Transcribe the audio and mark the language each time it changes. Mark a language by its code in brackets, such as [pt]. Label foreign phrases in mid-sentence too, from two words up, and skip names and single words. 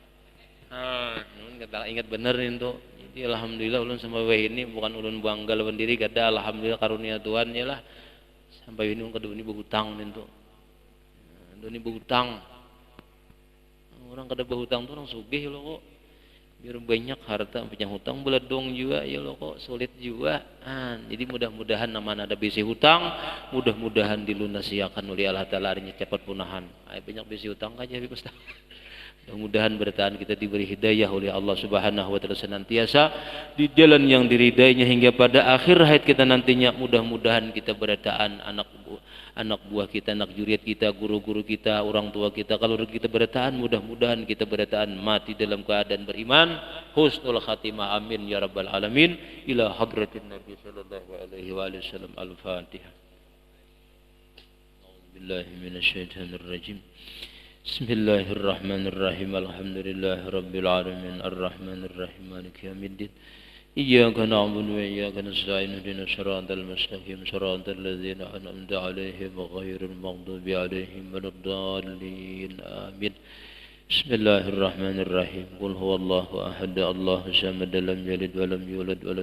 [bjn] Kata ingat bener nih tuh. Jadi alhamdulillah ulun sama weh ini bukan ulun bangga lawan diri kada alhamdulillah karunia Tuhan ya lah. Sampai ini kada ini berhutang nih tuh. Ini berhutang. Orang kada berhutang tuh orang sugih loh kok. Biar banyak harta punya hutang beledong juga ya loh kok sulit juga. Jadi mudah-mudahan nama ada bisi hutang, mudah-mudahan dilunasiakan oleh Allah Taala cepat punahan. Banyak bisi hutang aja Ustaz. Mudah-mudahan bertahan kita diberi hidayah oleh [ar] الله سبحانه وتعالى [bjn] senantiasa di jalan yang diridainya hingga pada akhir hayat kita nantinya. Mudah-mudahan kita bertahan anak buah kita, anak juriat kita, guru-guru kita, orang tua kita. Kalau kita bertahan, mudah-mudahan kita bertahan mati dalam keadaan beriman. [ar] حسن الخاتمة، آمين يا رب العالمين. إلى حضرة النبي صلى الله عليه وسلم. الفاتحة. أعوذ بالله من الشيطان الرجيم. بسم الله الرحمن الرحيم. الحمد لله رب العالمين. الرحمن الرحيم. مالك يوم الدين. إياك نعبد وإياك نستعين اهدنا الصراط المستقيم صراط الذين أنعمت عليهم غير المغضوب عليهم ولا الضالين آمين بسم الله الرحمن الرحيم قل هو الله أحد الله الصمد لم يلد ولم يولد ولم